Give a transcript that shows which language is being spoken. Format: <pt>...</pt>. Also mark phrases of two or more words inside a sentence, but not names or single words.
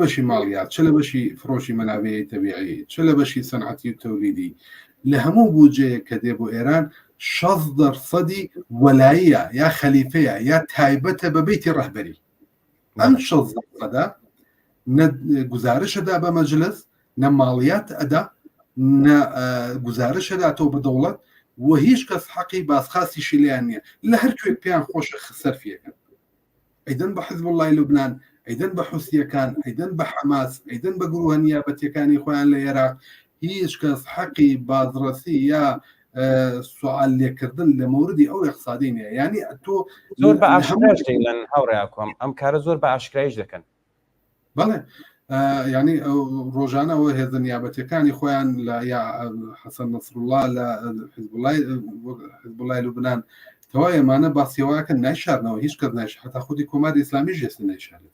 <ckb>بەشی ماڵیات چ لە بەشی فرۆشی مەنابێی تەبیعی چ لە بەشی سەنعەتی و تەولیدی لە هەموو بودجەیە کە دێ بۆ ئێران 60% وەلاییە یا خەلیفەیە یا تایبەتە بە بەیتی ڕەهبەری ئەم 60% گزارشەدا بە مەجلس نە ماڵیات ئەدا گزارشەداتەوە بە دەوڵەت و هیچ کەس حەقی باسخاسیشی لیان نییە لە هەر کوێک پێیان خۆشە سەرفیەکەن ئەیدەن بە حزب الله لوبنان ئەیدەن بە حوسیەکان، ئەیدەن بە حەماس، ئەیدەن بە گروهە نیابەتیەکانی خۆیان لە عێراق، هیچ کەس حەقی بازرسی یا سوال لێکردن لە موردی ئەو اقتصادی نیە. یعنی تۆ زۆر بە ئاشکراش دەیڵێن هاوڕێیاکۆم ئەم کارە زۆر بە ئاشکرایش دەکەن. بەڵێ ینی ڕۆژانەوە هێزە نیابەتیەکانی خۆیان لە یا حەسەن نەسروڵڵا لە حیزبوڵای لوبنان تەواو ئێمانە باسیێواکە نایشارنەوە، هیچ کەس نایش حتا خودی کۆماری ئیسلامی ژێستی نایشارێت.</ckb>